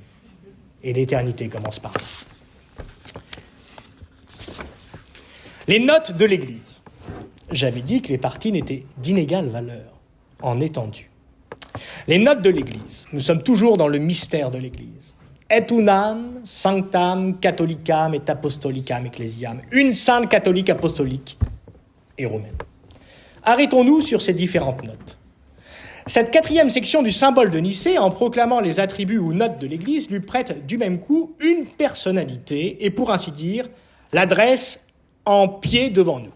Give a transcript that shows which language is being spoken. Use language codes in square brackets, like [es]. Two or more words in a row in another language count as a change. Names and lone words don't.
[fr] Et l'éternité commence par là. Les notes de l'Église. J'avais dit que les parties n'étaient d'inégale valeur, en étendue. Les notes de l'Église. Nous sommes toujours dans le mystère de l'Église. [la] Et unam sanctam catholicam et apostolicam ecclesiam. [fr] Une sainte catholique apostolique et romaine. Arrêtons-nous sur ces différentes notes. Cette 4e section du symbole de Nicée, en proclamant les attributs ou notes de l'Église, lui prête du même coup une personnalité et, pour ainsi dire, l'adresse en pied devant nous.